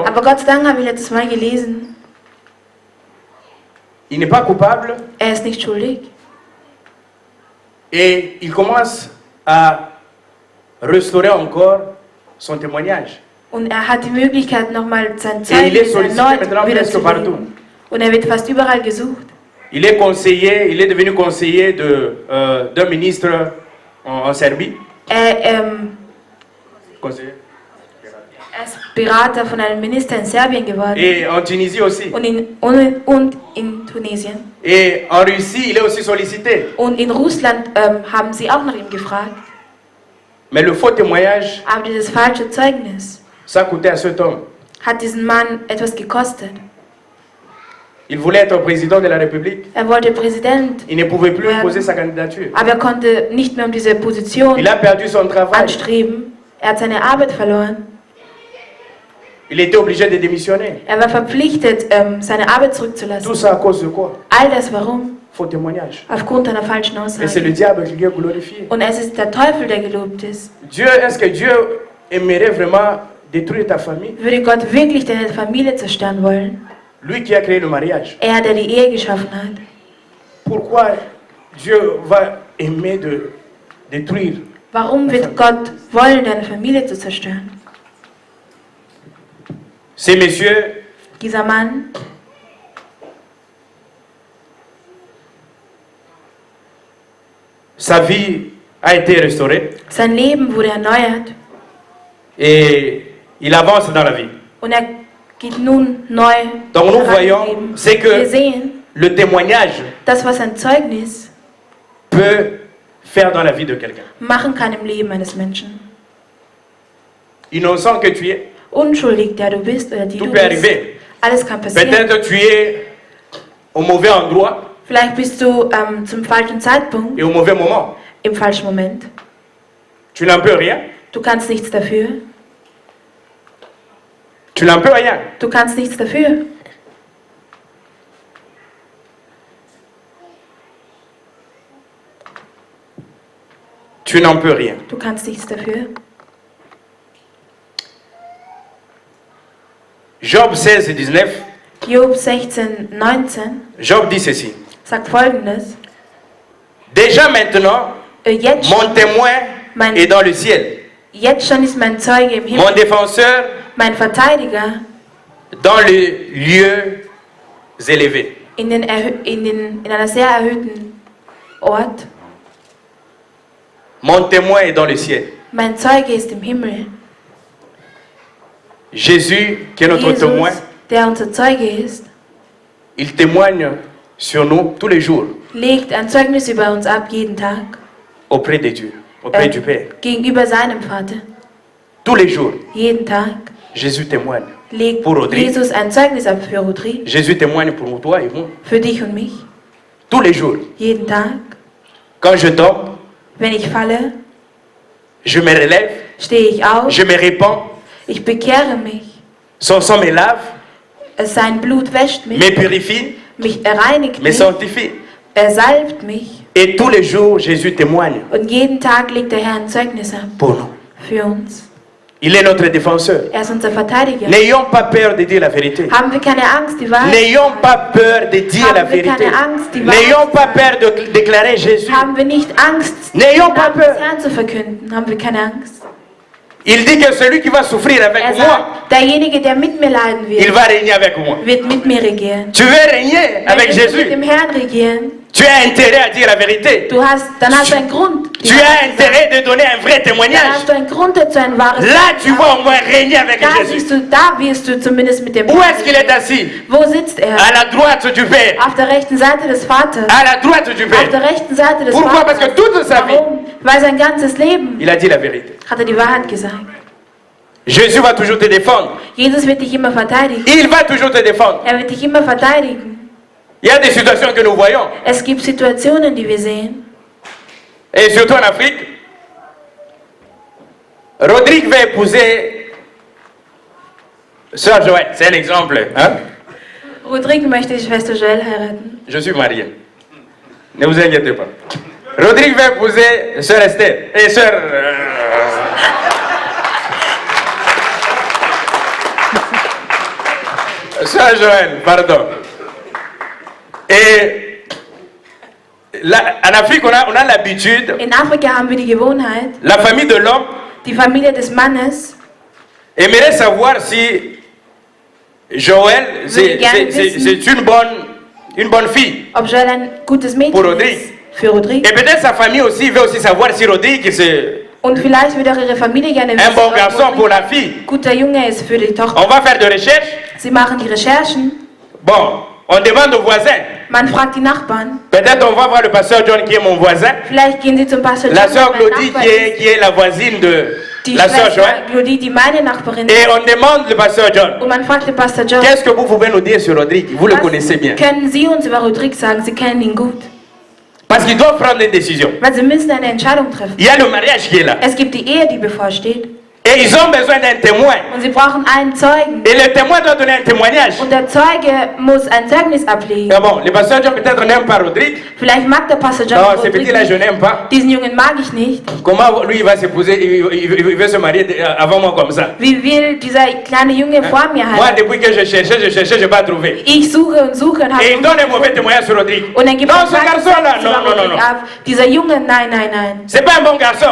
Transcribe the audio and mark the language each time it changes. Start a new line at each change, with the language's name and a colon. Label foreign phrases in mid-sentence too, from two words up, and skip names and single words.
German: Aber Gott sei Dank habe ich letztes Mal gelesen,
French: Il n'est pas coupable
German: er ist nicht schuldig.
French: et il commence à restaurer encore son témoignage.
German: Und er hat die Möglichkeit, nochmal sein
French: Et il est
German: Zeugnis
French: sollicité
German: erneut
French: maintenant presque partout.
German: wiederzulegen. Und er wird fast überall gesucht.
French: Il est conseiller, il est devenu conseiller d'un ministre en Serbie. Conseiller.
German: Er ist Berater von einem Minister in Serbien geworden.
French: Et en Tunisie aussi.
German: Und in Tunesien.
French: Et en Russie, il est aussi sollicité.
German: Und in Russland haben sie auch nach ihm gefragt.
French: Mais le faux témoignage,
German: Aber dieses falsche Zeugnis
French: ça coûtait à cet homme.
German: hat diesen Mann etwas gekostet.
French: Il voulait être président de la République.
German: Er wollte Präsident,
French: Il ne pouvait plus imposer sa candidature.
German: aber er konnte nicht mehr um diese Position
French: Il a perdu son travail.
German: anstreben. Er hat seine Arbeit verloren.
French: Il était obligé de démissionner.
German: Er war verpflichtet, seine Arbeit
French: Tout
German: zurückzulassen.
French: ça à cause de quoi?
German: All das warum?
French: Faux témoignage.
German: Aufgrund einer falschen
French: Et c'est
German: Aussage.
French: le diable qui est glorifié.
German: Und es ist der Teufel, der gelobt ist.
French: Dieu, est-ce que Dieu aimerait vraiment détruire ta famille?
German: Würde Gott wirklich deine Familie zerstören wollen?
French: Lui qui a créé le mariage.
German: Er, der die Ehe geschaffen hat.
French: Pourquoi Dieu va aimer de détruire?
German: Warum wird Gott wollen, deine Familie zu zerstören?
French: Ces messieurs,
German: Dieser Mann,
French: sa vie a été restaurée
German: sein Leben wurde erneuert
French: et il avance dans la vie.
German: und er geht nun neu
French: Donc nous voyons,
German: herangegeben.
French: c'est
German: Wir
French: que
German: sehen,
French: le témoignage
German: das, was ein Zeugnis
French: peut faire dans la vie de quelqu'un.
German: machen kann im Leben eines Menschen.
French: Innocent que tu es,
German: Unschuldig, der du bist oder die
French: tout
German: du
French: peut
German: bist,
French: arriver.
German: alles kann passieren.
French: Peut-être tu es au mauvais endroit
German: Vielleicht bist du zum falschen Zeitpunkt,
French: et au mauvais moment.
German: im falschen Moment.
French: Tu n'en peux rien.
German: Du kannst nichts dafür.
French: Tu n'en peux rien.
German: Du kannst nichts dafür.
French: Tu n'en peux rien.
German: Du kannst nichts dafür.
French: Job 16 et 19,
German: Job 16, 19
French: Job dit ceci.
German: sagt Folgendes.
French: Déjà maintenant,
German: Jetzt
French: mon témoin
German: Mein-
French: est dans le ciel.
German: Jetzt schon ist mein Zeuge im Himmel,
French: Mon défenseur
German: mein Verteidiger
French: dans les lieux élevés.
German: in einer sehr erhöhten Ort.
French: Mon témoin est dans le ciel.
German: Mein Zeuge ist im Himmel.
French: Jésus, qui est notre témoin,
German: Jesus, der unser Zeuge ist,
French: il témoigne sur nous tous les jours
German: legt ein Zeugnis über uns ab jeden Tag
French: auprès de Dieu, auprès du Père.
German: gegenüber seinem Vater.
French: Tous les jours,
German: Jeden Tag
French: Jésus témoigne.
German: legt
French: Pour Audrey.
German: Jesus ein Zeugnis ab für Rodri,
French: Jésus témoigne pour toi et moi.
German: für dich und mich.
French: Tous les jours.
German: Jeden Tag.
French: Quand je tombe,
German: Wenn ich falle,
French: je me relève,
German: stehe ich auf,
French: je me répands,
German: ich bekehre mich.
French: son sang me lave,
German: Sein Blut wäscht mich,
French: me purifie,
German: mich reinigt
French: me
German: mich,
French: sanctifie.
German: salbt mich.
French: Et tous les jours, Jésus témoigne
German: Und jeden Tag legt der Herr ein Zeugnis ab
French: pour nous.
German: für uns.
French: Il est notre défenseur.
German: Er ist unser Verteidiger.
French: N'ayons pas peur de dire la vérité.
German: Haben wir keine Angst, die Wahrheit
French: N'ayons pas peur de dire la
German: Haben wir
French: vérité.
German: keine Angst, die Wahrheit
French: N'ayons pas peur de déclarer Jésus.
German: Haben wir nicht Angst,
French: N'ayons
German: den
French: pas
German: Namen des
French: peur.
German: Herrn zu verkünden? Haben wir keine Angst?
French: Il dit que celui qui va souffrir avec
German: Er
French: moi,
German: sagt, derjenige, der mit mir leiden
French: il
German: wird,
French: va régner avec moi.
German: wird mit mir regieren.
French: Tu veux régner avec
German: Wenn du mit
French: Jésus,
German: dem Herrn regieren,
French: tu as intérêt à dire la vérité.
German: dann hast du einen Grund. die
French: Tu
German: Wahrheit
French: as
German: zu sagen.
French: intérêt de donner un vrai
German: Dann
French: témoignage.
German: hast du einen Grund dazu, ein wahres
French: Là, tu
German: Zeugnis
French: vas au moins régner avec
German: Da
French: Jésus.
German: siehst du, da wirst du zumindest mit dem
French: Où est-ce qu'il est assis?
German: Wo sitzt er?
French: À la droite du Père.
German: Auf der rechten Seite des Vaters.
French: À la droite du
German: Auf
French: Père.
German: der rechten Seite des
French: Pourquoi? Parce
German: Vaters.
French: que toute sa vie,
German: Warum? Weil sein ganzes Leben
French: il a dit la vérité.
German: hat er die Wahrheit gesagt.
French: Jésus va toujours te défendre.
German: Jesus wird dich immer verteidigen.
French: Il va toujours te défendre.
German: Er wird dich immer verteidigen.
French: Il y a des situations que nous voyons,
German: Es gibt Situationen, die wir sehen.
French: et surtout en Afrique. Rodrigue va épouser Sœur Joël, c'est un exemple. Hein?
German: Rodrigue möchte die Schwester Joelle heiraten.
French: Je suis marié. Ne vous inquiétez pas. Rodrigue va épouser Sœur Esther. Et Sœur... Sœur Joël, pardon. Et là, en Afrique, on a l'habitude,
German: In Afrika haben wir die Gewohnheit,
French: la famille de l'homme
German: die Familie des Mannes
French: aimerait savoir si Joël, c'est une bonne fille.
German: ob Joelle ein gutes
French: Pour
German: Mädchen
French: Rodrigue.
German: ist. Für Rodrigue.
French: Et peut-être sa famille aussi veut aussi savoir si Rodrigue, c'est
German: Und vielleicht würde auch ihre Familie gerne
French: un
German: wissen,
French: bon
German: ob
French: garçon
German: Rodrigue
French: pour la fille.
German: guter Junge ist für die Tochter.
French: On va faire des recherches.
German: Sie machen die Recherchen.
French: Bon, on demande aux voisins.
German: Man fragt die Nachbarn.
French: Peut-être on va voir le pasteur John qui est mon voisin.
German: Vielleicht gehen sie zum Pastor
French: La
German: John,
French: sœur
German: der mein
French: Claudie
German: Nachbar
French: qui est la voisine de
German: die
French: la sœur
German: Schwester
French: Joël.
German: Claudie, die meine Nachbarin
French: Et
German: ist.
French: on demande le pasteur John.
German: Und man fragt den Pastor John,
French: Qu'est-ce que vous pouvez nous dire sur Rodrigue? Vous le
German: was
French: connaissez bien.
German: können Sie uns über Rodrigue sagen? Sie kennen ihn gut.
French: Parce qu'il doit prendre une décision.
German: Weil Sie müssen eine Entscheidung treffen.
French: Il y a le mariage qui est là.
German: Es gibt die Ehe, die bevorsteht.
French: Et ils ont besoin d'un témoin.
German: Und sie brauchen einen Zeugen.
French: Et le témoin doit donner un témoignage.
German: Und der Zeuge muss ein Zeugnis ablegen.
French: Mais bon, le pasteur John peut-être n'aime pas Rodrigue.
German: Vielleicht mag der Pastor John
French: Non, ces
German: Rodrigue
French: petits-là, je
German: nicht.
French: n'aime pas.
German: Diesen Jungen mag ich nicht.
French: Comment lui, il va s'épouser, il veut se marier avant moi comme ça.
German: Wie will dieser kleine Junge vor mir
French: Moi,
German: heiraten?
French: depuis que je cherchais, je n'ai pas trouvé.
German: Ich suche und suche und habe
French: Et il donne un mauvais témoignage sur Rodrigue.
German: und dann gibt
French: Non,
German: es
French: ce garçon-là, non, non, non, non.
German: ab. Dieser Junge, nein, nein, nein.
French: C'est pas un bon garçon.